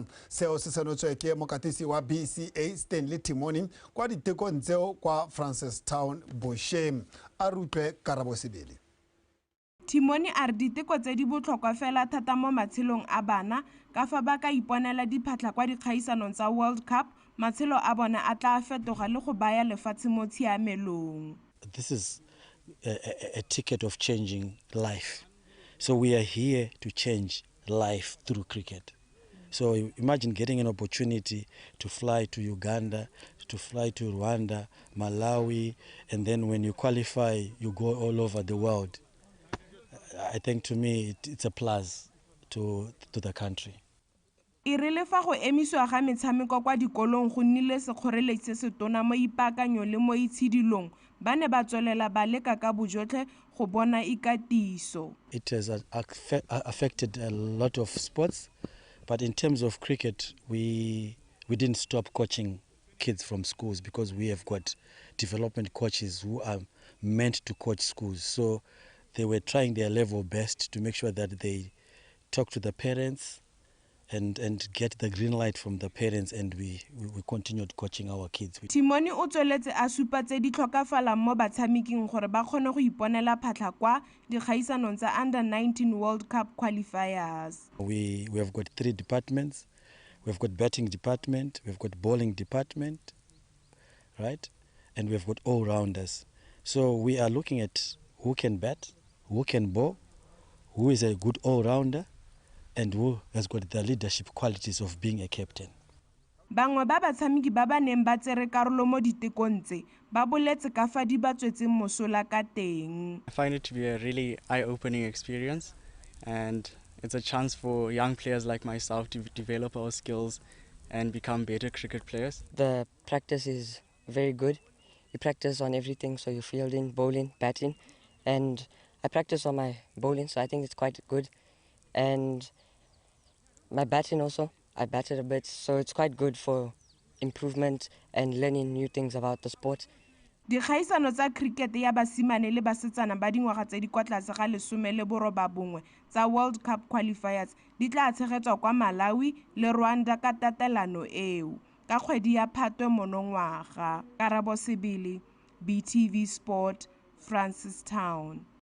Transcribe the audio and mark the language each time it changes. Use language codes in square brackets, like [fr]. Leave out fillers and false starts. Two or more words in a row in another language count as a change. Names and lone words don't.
[tn] Seo se senotswe ke mokatisi wa BCA Stanley Timoni kwa ditekong tseo kwa Francistown Boshem. A rutlwe Karabo Sebele. Timoni a re diteko tse di botlhokwa fela thata mo matshelong a bana ka fa ba ka iponela diphatla kwa dikgaisanong tsa World Cup, matshelo a bona a tla fetoga le go baya lefatshe mo tshiamelong. [en] This is a ticket of changing life. So we are here to change life through cricket. So imagine getting an opportunity to fly to Uganda, to fly to Rwanda, Malawi, and then when you qualify, you go all over the world. I think to me it's a plus to the country. [tn] E rile fa go emiswa ga metshameko kwa dikolong go nnile sekgoreletsi se se tona mo ipaakanyo le mo itshidilong ba ne ba tswelela ba leka ka bojotlhe go bona ikatiso. [en] It has affected a lot of sports, but in terms of cricket, we didn't stop coaching kids from schools because we have got development coaches who are meant to coach schools. So they were trying their level best to make sure that they talk to the parents and get the green light from the parents, and we continued coaching our kids. [tn] Timoni o tsweletse a supa tse di tlhokafalang mo batshameking gore ba kgone go iponela phatlha kwa dikgaisanong tsa Under 19 World Cup qualifiers. [en] We have got 3 departments. We've got batting department, we've got bowling department, right? And we've got all-rounders. So we are looking at who can bat, who can bowl, who is a good all-rounder, and who has got the leadership qualities of being a captain. [tn] Bangwe ba batshameki ba ba neng ba tsere karolo mo ditekong tse ba boletse ka fa di ba tswetseng mosola ka teng. [en] I find it to be a really eye-opening experience, and it's a chance for young players like myself to develop our skills and become better cricket players. The practice is very good. You practice on everything, so you're fielding, bowling, batting, and I practice on my bowling, so I think it's quite good. And my batting also, I batted a bit, so it's quite good for improvement and learning new things about the sport. [tn] Dikgaisano tsa cricket ya basimane le basetsana ba dingwaga tse di kwa tlase ga 19 tsa World Cup qualifiers di tla tshegetswa kwa Malawi le Rwanda ka tatelano eo ka kgwedi ya Phatwe monongwaga. Karabo Sebele, BTV Sport, Francistown.